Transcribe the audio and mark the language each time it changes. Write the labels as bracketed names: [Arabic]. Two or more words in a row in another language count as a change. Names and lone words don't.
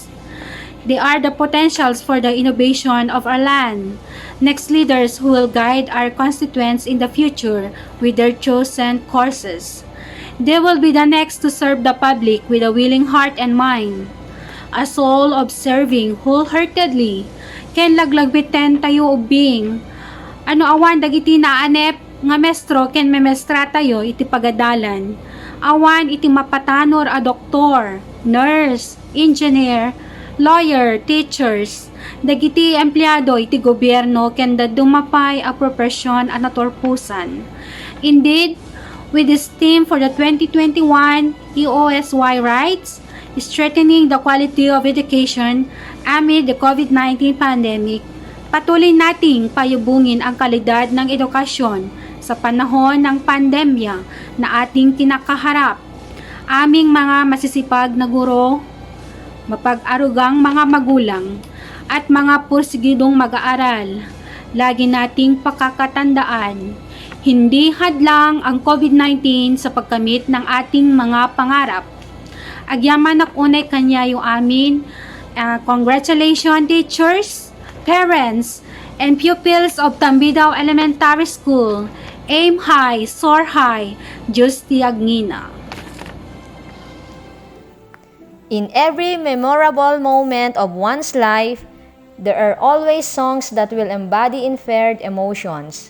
[English] They are the potentials for the innovation of our land, next leaders who will guide our constituents in the future with their chosen courses. They will be the next to serve the public with a willing heart and mind, a soul of serving wholeheartedly. [Iloko] Ken laglagbiten tayo ubing, ano awan dagiti naanep nga mestro ken memestra tayo iti pagadalan. Awan iti mapatanor a doktor, nurse, engineer, lawyer, teachers, dagiti empleyado iti gobyerno ken dumapay a profesyon a naturpusan. [English] Indeed, with this theme for the 2021 EOSY rights, strengthening the quality of education amid the COVID-19 pandemic, [Filipino] patuloy nating payubungin ang kalidad ng edukasyon sa panahon ng pandemya na ating kinakaharap. Aming mga masisipag na guro, mapag-arugang mga magulang, at mga porsigidong mag-aaral, lagi nating pakakatandaan, hindi hadlang ang COVID-19 sa pagkamit ng ating mga pangarap. [Iloko] Agyaman unay kanya yung amin. [English] Congratulations teachers, parents, and pupils of Tambidao Elementary School. Aim high, soar high, [Iloko] Diyos tiyagnina. [English] In every memorable moment of one's life, there are always songs that will embody inferred emotions.